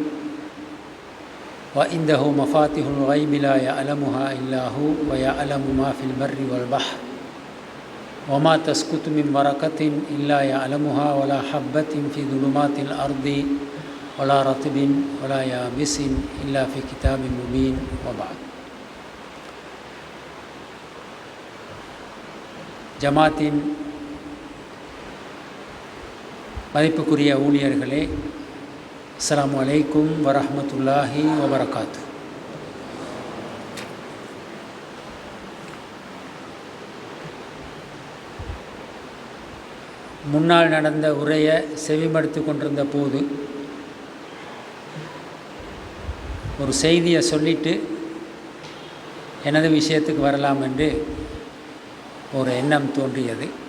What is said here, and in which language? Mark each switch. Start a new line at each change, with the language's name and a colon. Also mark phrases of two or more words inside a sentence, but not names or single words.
Arabic: وعنده مفاتيح الغيب لا يعلمها إلا هو ويعلم ما في البر والبحر وما تسقط من ورقة إلا يعلمها ولا حبة في ظلمات الأرض ولا رطب ولا يابس إلا في كتاب مبين. وبعد.
Tamil: ஜமாத்தின் மதிப்புக்குரிய ஊழியர்களே,
Arabic: السلام عليكم ورحمة الله وبركاته.
Tamil: முன்னால் நடந்த உரையை செவிமடுத்து கொண்டிருந்த போது ஒரு செய்தியை சொல்லிட்டு எனது விஷயத்துக்கு வரலாம் என்று ஒரு எண்ணம் தோன்றியது.